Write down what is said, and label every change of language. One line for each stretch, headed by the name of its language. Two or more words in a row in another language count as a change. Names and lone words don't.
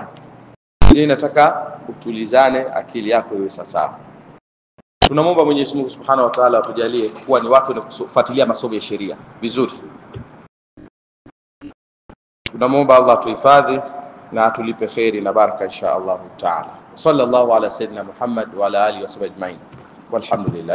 Swahili: Ile inataka utulizane akili yako iwe sawa. Tunamwomba Mwenyezi Mungu
Arabic: سبحانه وتعالى
Swahili: atujalie kuwa ni watu wenye kufuatilia masomo ya sheria vizuri. Tunamwomba Allah tuhifadhi na atulipe khairi na baraka
Arabic: إن شاء الله تعالى. صلى الله على سيدنا محمد وعلى آله وصحبه أجمعين. والحمد لله.